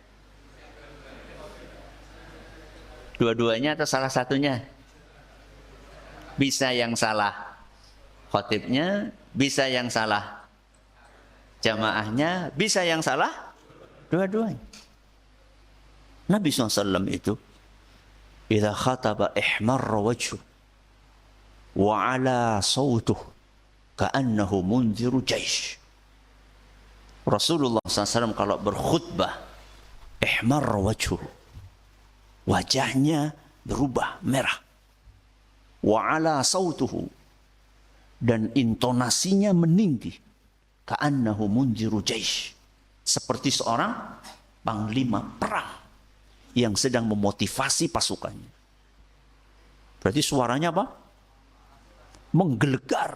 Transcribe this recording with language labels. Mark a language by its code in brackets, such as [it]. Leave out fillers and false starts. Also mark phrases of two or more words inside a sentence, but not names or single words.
[id] Dua-duanya atau salah satunya? Bisa yang salah khotibnya, bisa yang salah jamaahnya, bisa yang salah dua-duanya. Nabi SAW itu [ar] إذا خطب احمر وجهه وعلا صوته كأنه منذر جيش. [id] Rasulullah SAW kalau berkhutbah [ar] احمر وجهه, [id] wajahnya berubah merah, [ar] وعلا صوته, [id] dan intonasinya meninggi, [ar] كأنه منذر جيش, [id] seperti seorang panglima perang yang sedang memotivasi pasukannya. Berarti suaranya apa? Menggelegar.